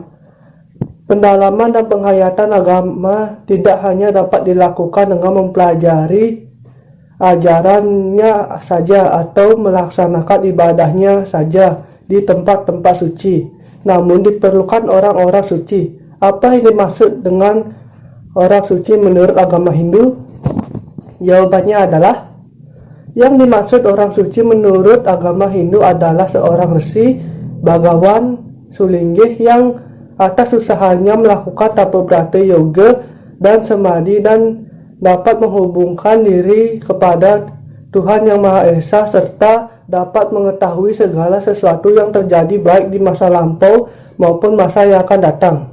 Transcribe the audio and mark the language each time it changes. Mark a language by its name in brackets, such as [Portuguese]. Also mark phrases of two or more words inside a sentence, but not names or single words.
[Indonesian] Pendalaman dan penghayatan agama tidak hanya dapat dilakukan dengan mempelajari ajarannya saja atau melaksanakan ibadahnya saja di tempat-tempat suci, namun diperlukan orang-orang suci. Apa yang dimaksud dengan orang suci menurut agama Hindu? Jawabannya adalah, yang dimaksud orang suci menurut agama Hindu adalah seorang resi, bagawan, sulinggih yang atas usahanya melakukan tapabrata yoga dan samadhi dan dapat menghubungkan diri kepada Tuhan Yang Maha Esa serta dapat mengetahui segala sesuatu yang terjadi baik di masa lampau maupun masa yang akan datang.